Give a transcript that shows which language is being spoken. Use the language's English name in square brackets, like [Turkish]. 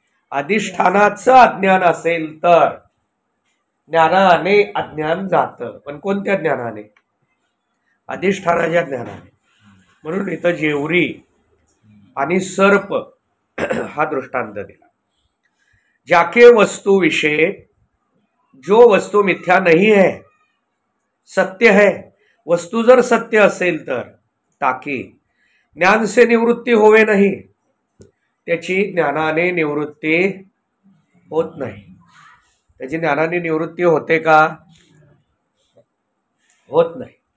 [Marathi] अधिष्ठानाचं अज्ञान असेल तर ज्ञानाने अज्ञान जातं. पण कोणत्या ज्ञानाने? अधिष्ठानाच्या ज्ञानाने. म्हणून इथं जेवरी आणि सर्प हा दृष्टांत दिला. [Hindi] जाके वस्तु विषय, जो वस्तु मिथ्या नहीं है, सत्य है. [Marathi] वस्तू जर सत्य असेल तर [Hindi] ताकी ज्ञान से निवृत्ती होवे नाही, [Marathi] त्याची ज्ञानाने निवृत्ती होत नाही. त्याची ज्ञानाने निवृत्ती होते का? होत नाही.